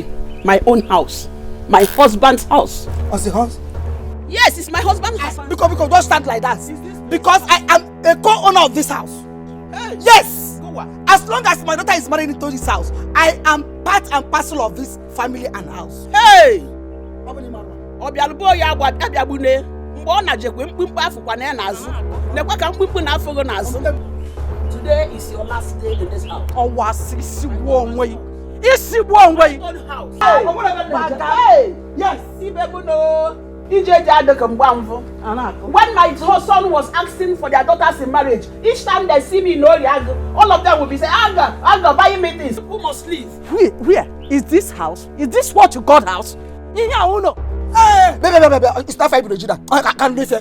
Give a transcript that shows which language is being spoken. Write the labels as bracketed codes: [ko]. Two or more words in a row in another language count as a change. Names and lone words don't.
[en] My own house. My husband's house. What's the house? Yes, it's my husband's house. Because don't stand like that. Because I am a co-owner of this house. Hey. Yes. As long as my daughter is married into this house, I am part and parcel of this family and house. Hey! [ig] Obialubo ya gwa abiabune. Mgbe ọ na-jekwe mkpimkpe afụkwa na ya n'azụ. Nekwa ka mkpimkpe na-afụgo n'azụ. [en] Today is your last day in this house. [ig] Ọwa isi gbuo onwe yi. Isi gbuo onwe yi. [en] Hey! Yes, Ibebuno. When my son was asking for their daughters in marriage, each time they see me in Oriago, all of them will be saying, Aga, buy me this. Who must leave? Where? Is this house? Is this what you call house? Hey! Baby, it's not 5 Regina. I can't listen.